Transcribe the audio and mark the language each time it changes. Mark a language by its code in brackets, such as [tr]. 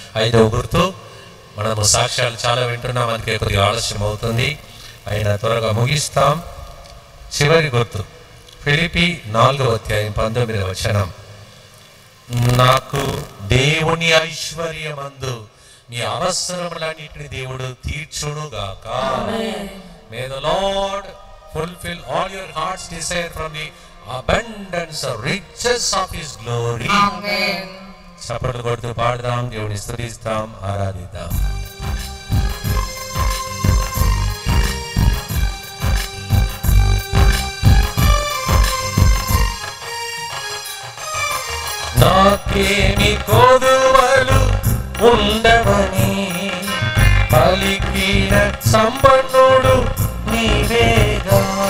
[te] 5వ గుర్తు, మనము సాక్ష్యాలు చాలా వింటున్నాం, అందుకే కొద్దిగా ఆలస్యం అవుతుంది, అయినా త్వరగా ముగిస్తాం. చివరి గుర్తు ఫిలిప్పీ 4వ అధ్యాయం 19వ వచనం. నాకు దేవుని ఐశ్వర్యమందు మీ అవసరములన్నిటిని దేవుడు తీర్చునుగాక. [en] May the Lord fulfill all your heart's desire from the abundance of riches of His glory. Amen. [te] చప్పట్లు కొడుతూ పాడదాం, దేవుని స్తుతిస్తాం, ఆరాధిద్దాం. నాకేమి కొదువలు ఉండవని పలికిన సంపన్నుడు నీవేగా.